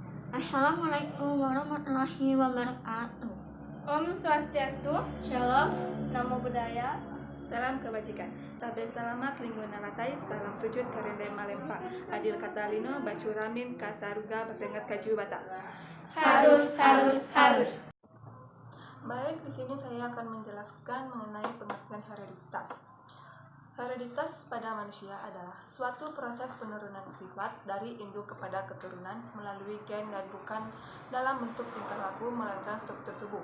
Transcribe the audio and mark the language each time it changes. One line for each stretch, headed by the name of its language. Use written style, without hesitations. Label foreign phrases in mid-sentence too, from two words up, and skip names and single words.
Arabic: السلام عليكم ورحمة الله وبركاته.
Sanskrit: ॐ स्वस्त्यस्तु, Shalom,
Pali: Namo Buddhaya,
Indonesian: Salam kebajikan.
Ngaju: Tabe selamat linggo nalatai, salam sujud karende malempa.
Kendayan: Adil katalino bacuramin kasaruga basengat kaju bata.
Indonesian: harus. Baik, di sini saya akan menjelaskan mengenai pengertian hereditas. Hereditas pada manusia adalah suatu proses penurunan sifat dari induk kepada keturunan melalui gen dan bukan dalam bentuk tingkah laku melainkan struktur tubuh.